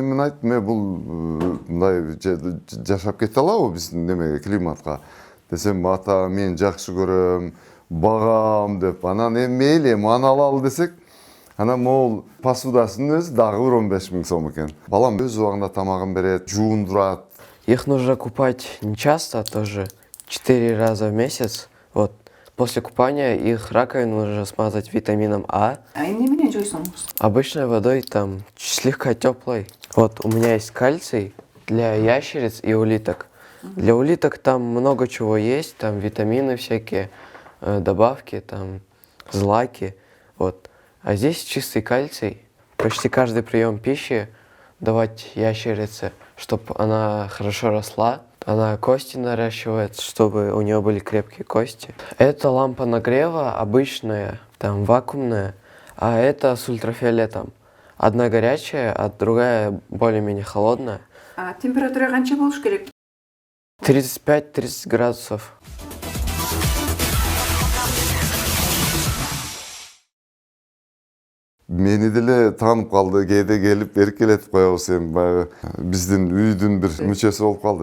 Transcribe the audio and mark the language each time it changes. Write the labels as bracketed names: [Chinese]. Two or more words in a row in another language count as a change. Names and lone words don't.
[Kyrgyz] Мен айттым, бул мындай жашап кете алабы биздин немеге, климатка? Десем, ата, мен жакшы көрөм. Багам деп, анан мейли, аны алалы десек, анан могул посудасынын өзү дагы 15 000 сом экен. Балам өз убагында тамагын берет, жуундурат. [Russian] Их нужно купать не часто, тоже 4 раза в месяц. Вот. После купания их раковину нужно смазать витамином А. [Kyrgyz] А эмне менен жуйсуңуз? [Russian] Обычной водой, там, слегка теплой. Вот, у меня есть кальций для ящериц и улиток. Для улиток там много чего есть, там витамины всякие, добавки, там, злаки, вот. А здесь чистый кальций. Почти каждый прием пищи давать ящерице, чтобы она хорошо росла. Она кости наращивает, чтобы у нее были крепкие кости. Это лампа нагрева обычная, там, вакуумная, а это с ультрафиолетом. Одна горячая, а другая более-менее холодная. [Kyrgyz] А температура канча болуш керек? [Russian] 35-30 градусов. [Kyrgyz] Мени деле таанып калды, кээде келип эркелетип коебуз, эми баягы биздин үйдүн бир мүчөсү болуп калды.